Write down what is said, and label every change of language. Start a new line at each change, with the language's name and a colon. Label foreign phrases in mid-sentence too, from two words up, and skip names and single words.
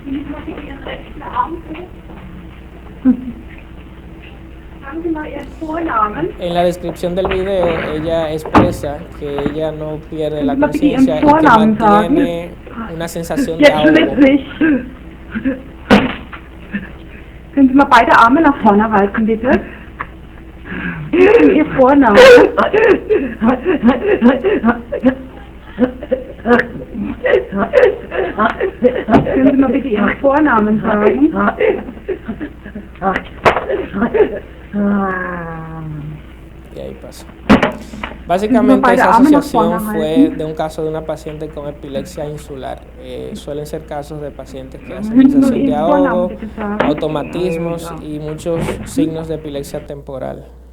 Spanish: En la descripción del video, ella expresa que ella no pierde la conciencia y que mantiene una sensación de ahogo.
German: Können Sie mal beide Arme nach vorne reißen, bitte? Ihr Vorname. Können Sie mal bitte Ihren Vornamen sagen?
Spanish: Y ahí pasó. Básicamente esa asociación fue de un caso de una paciente con epilepsia insular. Suelen ser casos de pacientes que hacen sensación de ahogo, automatismos y muchos signos de epilepsia temporal.